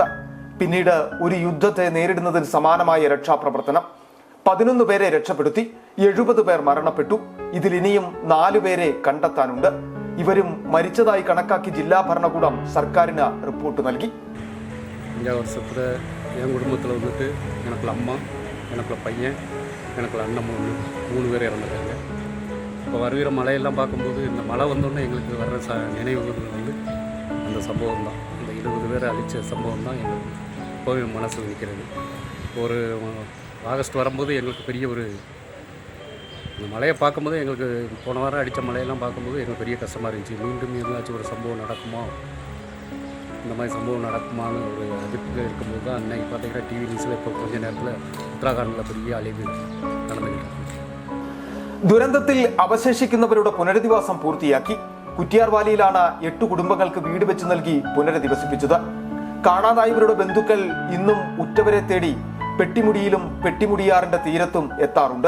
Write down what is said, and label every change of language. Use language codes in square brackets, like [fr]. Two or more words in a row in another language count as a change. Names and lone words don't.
[ml] പിന്നീട് ഒരു യുദ്ധത്തെ നേരിടുന്നതിന് സമാനമായ രക്ഷാപ്രവർത്തനം. 11 പേരെ രക്ഷപ്പെടുത്തി. 70 പേർ മരണപ്പെട്ടു. ഇതിൽ ഇനിയും 4 പേരെ കണ്ടെത്താനുണ്ട്. ഇവരും മരിച്ചതായി കണക്കാക്കി ജില്ലാ ഭരണകൂടം സർക്കാരിന് റിപ്പോർട്ട് നൽകി. [ta] 5 വർഷത്തിൽ என் குடும்பத்தில் வந்துட்டு எனக்குள்ள அம்மா, எனக்குள்ள பையன், எனக்குள்ள அண்ணன் 3 பேர் இறந்துட்டாங்க. இப்போ வருகிற மழையெல்லாம் பார்க்கும்போது இந்த மழை வந்தோடனே எங்களுக்கு வர்ற நினைவுகள் வந்து அந்த சம்பவம் தான். இந்த 20 பேரை அழித்த சம்பவம் தான் எங்களுக்கு இப்போவே மனசில் நிற்கிறது. ஒரு ஆகஸ்ட் வரும்போது எங்களுக்கு பெரிய ஒரு இந்த மழையை பார்க்கும்போது எங்களுக்கு போன வாரம் அடித்த மழையெல்லாம் பார்க்கும்போது எங்களுக்கு பெரிய கஷ்டமாக இருந்துச்சு. மீண்டும் ஏதாச்சும் ஒரு சம்பவம் நடக்குமா, இந்த மாதிரி சம்பவம் நடக்குமான்னு ஒரு அதிர்ச்சியில் இருக்கும்போது தான் அன்னைக்கு பார்த்தீங்கன்னா டிவி நியூஸில் இப்போ கொஞ்ச நேரத்தில் உத்தராகண்டில் பெரிய [ml] അഴിവ് നടന്നിട്ടുണ്ട്. ദുരന്തത്തിൽ അവശേഷിക്കുന്നവരുടെ പുനരധിവാസം പൂർത്തിയാക്കി. കുറ്റിയാർ വാലിയിലാണ് 8 കുടുംബങ്ങൾക്ക് വീട് വെച്ച് നൽകി പുനരധിവസിപ്പിച്ചത്. കാണാതായവരുടെ ബന്ധുക്കൾ ഇന്നും ഉറ്റവരെ തേടി പെട്ടിമുടിയിലും പെട്ടിമുടിയാറിന്റെ തീരത്തും എത്താറുണ്ട്.